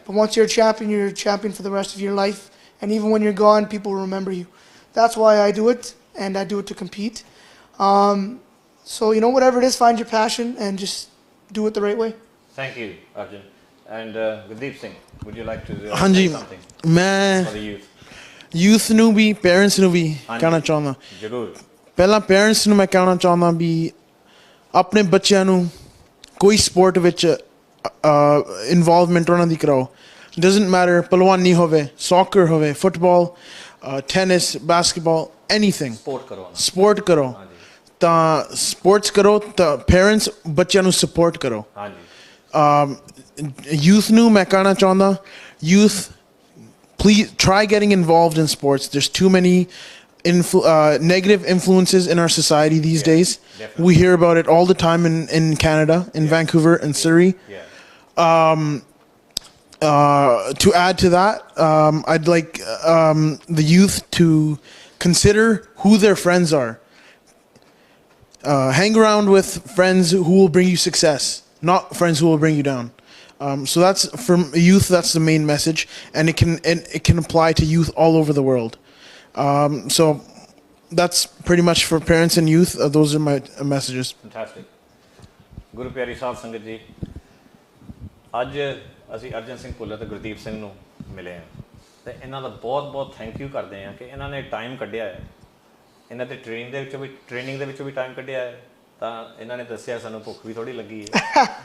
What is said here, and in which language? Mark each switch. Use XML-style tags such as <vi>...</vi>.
<en>But once you're a champion for the rest of your life. And even when you're gone, people will remember you. That's why I do it, and I do it to compete. So, whatever it is, find your passion and just do it the right way. Thank you, Arjan. And Gurdeep Singh, would you like to say</en> <pa>Hanji,</pa> <en>something</en> <pa>मैं</pa> <en>for the youth?</en> <pa>youth ਨੂੰ ਵੀ parents ਨੂੰ ਵੀ ਕਹਿਣਾ ਚਾਹੁੰਦਾ ਜ਼ਰੂਰ ਪਹਿਲਾਂ parents ਨੂੰ ਮੈਂ ਕਹਿਣਾ ਚਾਹੁੰਦਾ ਵੀ ਆਪਣੇ ਬੱਚਿਆਂ ਨੂੰ ਕੋਈ ਸਪੋਰਟ ਵਿੱਚ ਇਨਵੋਲਵਮੈਂਟ ਉਹਨਾਂ ਦੀ ਕਰਾਓ</pa> <en>doesn't matter</en> <pa>ਪਹਿਲਵਾਨੀ ਹੋਵੇ soccer ਹੋਵੇ football tennis basketball anything support ਕਰੋ ਤਾਂ ਸਪੋਰਟਸ ਕਰੋ ਤਾਂ parents ਬੱਚਿਆਂ ਨੂੰ support ਕਰੋ ਹਾਂਜੀ</pa> <en>youth</en> <pa>ਨੂੰ ਮੈਂ ਕਹਿਣਾ ਚਾਹੁੰਦਾ,</pa> <en>youth, please try getting involved in sports. There's too many negative influences in our society these days. Definitely. We hear about it all the time in Canada, in Vancouver and Surrey. To add to that, I'd like the youth to consider who their friends are. Hang around with friends who will bring you success, not friends who will bring you down. So that's from youth. That's the main message, and it can apply to youth all over the world. So that's pretty much for parents and youth. Those are my messages. Fantastic.</en> <pa>ਗੁਰੂ ਪਿਆਰੀ ਸਾਧ ਸੰਗਤ ਜੀ, ਅੱਜ ਅਸੀਂ ਅਰਜਨ ਸਿੰਘ ਭੁੱਲਰ ਤੇ ਗੁਰਦੀਪ ਸਿੰਘ ਨੂੰ ਮਿਲੇ ਹਾਂ ਤੇ ਇਹਨਾਂ ਦਾ ਬਹੁਤ ਬਹੁਤ ਥੈਂਕ ਯੂ ਕਰਦੇ ਹਾਂ ਕਿ ਇਹਨਾਂ ਨੇ ਟਾਈਮ ਕੱਢਿਆ ਹੈ। ਇਹਨਾਂ ਦੇ ਟ੍ਰੇਨਿੰਗ ਦੇ ਵਿੱਚੋਂ ਵੀ ਟਾਈਮ ਕੱਢਿਆ ਹੈ, ਤਾਂ ਇਹਨਾਂ ਨੇ ਦੱਸਿਆ ਸਾਨੂੰ ਭੁੱਖ ਵੀ ਥੋੜ੍ਹੀ ਲੱਗੀ ਹੈ।</pa>